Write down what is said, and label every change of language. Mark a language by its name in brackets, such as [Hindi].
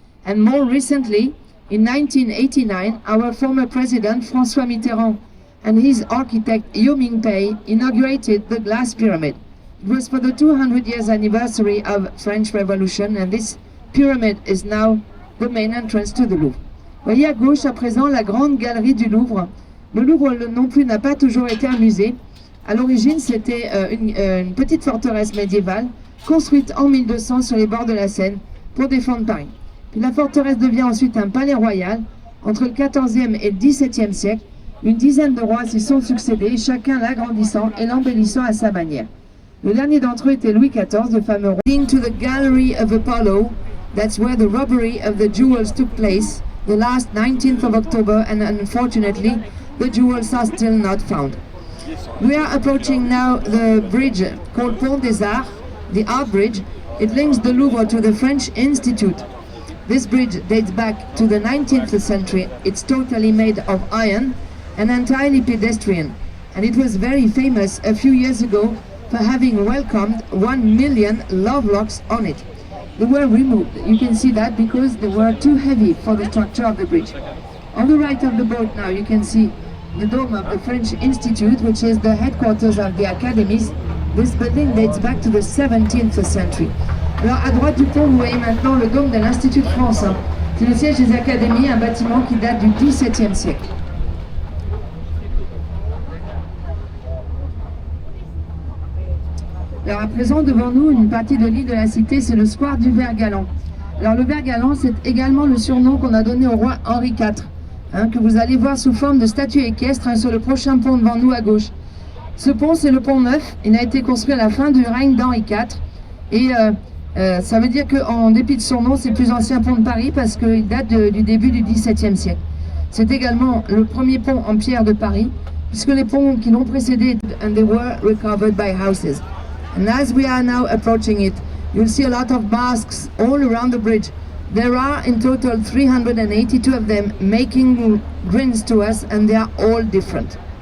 [English] And more recently, in 1989, our former president, François Mitterrand, and his architect, Yu Mingpei, inaugurated the Glass Pyramid. It was for the 200 years anniversary of French Revolution, and this pyramid is now the main entrance to the Louvre. [French] Voyez à gauche à présent la grande galerie du Louvre. Le Louvre non plus n'a pas toujours été un musée. À l'origine, c'était une petite forteresse médiévale construite en 1200 sur les bords de la Seine pour défendre Paris. Puis la forteresse devient ensuite un palais royal. Entre le XIVe et le XVIIe siècle, une dizaine de rois s'y sont succédés, chacun l'agrandissant et l'embellissant à sa manière. Le dernier d'entre eux était Louis XIV, le fameux roi. [English] To the Gallery of Apollo, that's where the robbery of the jewels took place, the last 19th of October, and unfortunately, the jewels are still not found. We are approaching now the bridge called Pont des Arts, the Art Bridge. It links the Louvre to the French Institute. This bridge dates back to the 19th century. It's totally made of iron and entirely pedestrian. And it was very famous a few years ago for having welcomed 1 million lovelocks on it. They were removed. You can see that because they were too heavy for the structure of the bridge. On the right of the boat now you can see the dome of the French Institute, which is the headquarters of the academies. This building dates back to the 17th century. [French] Alors à droite du pont, vous voyez maintenant le dôme de l'Institut de France. C'est le siège des académies, un bâtiment qui date du XVIIe siècle. Alors à présent, devant nous, une partie de l'île de la Cité, c'est le square du Vert-Galant. Alors le Vert-Galant, c'est également le surnom qu'on a donné au roi Henri IV, que vous allez voir sous forme de statue équestre sur le prochain pont devant nous à gauche. Ce pont, c'est le pont Neuf. Il a été construit à la fin du règne d'Henri IV. Et ça veut dire qu'en dépit de son nom, c'est le plus ancien pont de Paris parce qu'il date du début du XVIIe siècle. C'est également le premier pont en pierre de Paris, puisque les ponts qui l'ont précédé, [English] and they were recovered by houses. And as we are now approaching it, you'll see a lot of masks all around the bridge. There are in total 382 of them making grins to us, and they are all different.